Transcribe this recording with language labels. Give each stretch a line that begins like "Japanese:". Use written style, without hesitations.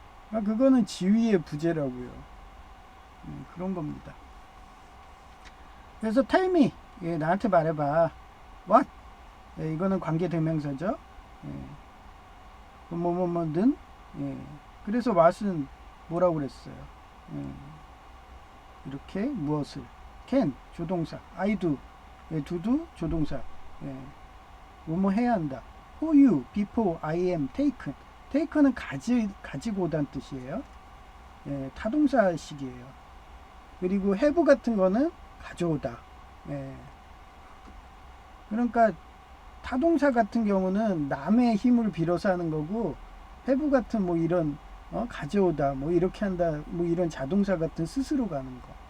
Korean: 그거는 지휘의 부재라고요. 그런 겁니다. 그래서
English: tell me,
Korean: 나한테 말해봐. what? 이거는 관계대명사죠. 뭐뭐뭐든. 그래서 what은 뭐라고 그랬어요? 이렇게 무엇을? can 조동사,
English: I do,
Korean: do도 조동사. 뭐뭐 해야 한다.
English: for you, before I am taken.
Korean: taken은 가지고 오다는 뜻이에요. 타동사식이에요. 그리고 have 같은 거는 가져오다. 그러니까 타동사 같은 경우는 남의 힘을 빌어서 하는 거고, have 같은 뭐 이런 가져오다, 뭐 이렇게 한다, 뭐 이런 자동사 같은 스스로 가는 거.